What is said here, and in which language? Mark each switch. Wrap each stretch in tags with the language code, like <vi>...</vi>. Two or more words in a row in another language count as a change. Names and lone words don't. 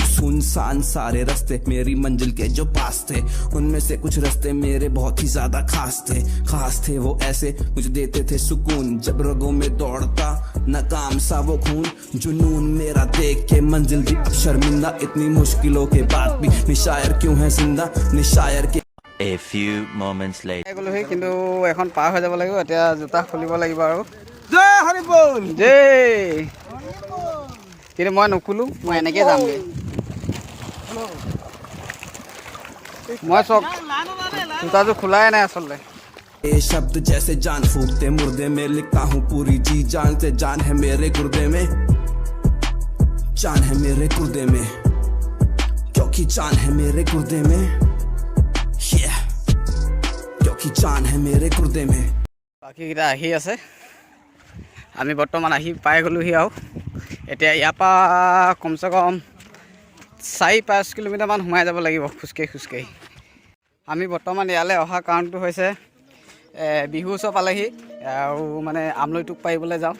<hi>सुनसान सारे रास्ते मेरी मंजिल के जो पास थे, उनमें से कुछ रास्ते मेरे बहुत ही ज्यादा खास थे वो ऐसे मुझे देते थे सुकून। जब रगों में दौड़ता नाकाम सा वो खून, जुनून मेरा देख के मंजिल भी अब शर्मिंदा। इतनी मुश्किलों के बाद भी निशायर क्यों है जिंदा, निशायर के</hi> <en>A few moments later.</en> <as>গ'লোহি কিন্তু এখন পাৰ হৈ যাব লাগিব, এতিয়া জোতা খুলিব লাগিব আৰু। জয় হৰি বল জয়। কিন্তু মই নুখুলো, মই এনেকৈ যামগৈ। মই চক জোতাযোৰ খোলাই নাই আচলতে।</as> <hi>ये शब्द जैसे जान फूकते मुर्दे में, लिखता हूँ पूरी जी जान से। जान है मेरे गुर्दे में, जान है मेरे गुर्दे में, क्योंकि जान है मेरे गुर्दे में, क्योंकि जान है मेरे गुर्दे में।</hi> <as>বাকীকেইটা আহি আছে, আমি বৰ্তমান আহি পাই গ'লোহি আৰু। এতিয়া ইয়াৰ পৰা কমচে কম 4-5 কিলোমিটাৰমান সোমাই যাব লাগিব খোজকাঢ়ি। আমি বৰ্তমান ইয়ালৈ অহা কাৰণটো হৈছে বিহু ওচৰ পালেহি আৰু মানে আমলৈ টোপ পাৰিবলৈ যাওঁ।</as>